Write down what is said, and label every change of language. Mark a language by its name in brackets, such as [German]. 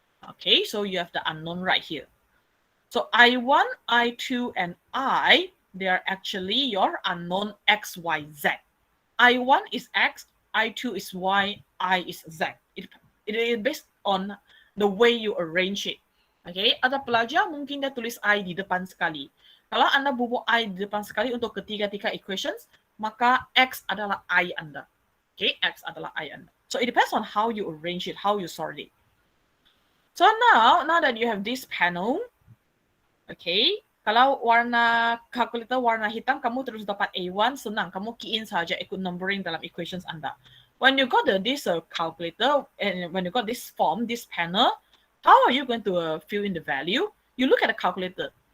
[English] Okay, so you have the unknown right here. So I1, I2, and I, they are actually your unknown X, Y, Z. I1 is X, I2 is Y, I is Z. It is based on the way you arrange it. [Malay] Okay, ada pelajar mungkin dia tulis I di depan sekali. Kalau anda bubuk I di depan sekali untuk ketiga-tiga equations, maka X adalah I anda. Okay, X adalah I anda. [English] So it depends on how you arrange it, how you sort it. So now that you have this panel, okay, [Malay] Kalau warna calculator warna hitam, kamu terus dapat A1, senang. Kamu key in saja, ikut numbering dalam equations Anda. [English] When you got this calculator, and when you got this form, this panel, how are you going to fill in the value? You look at the calculator.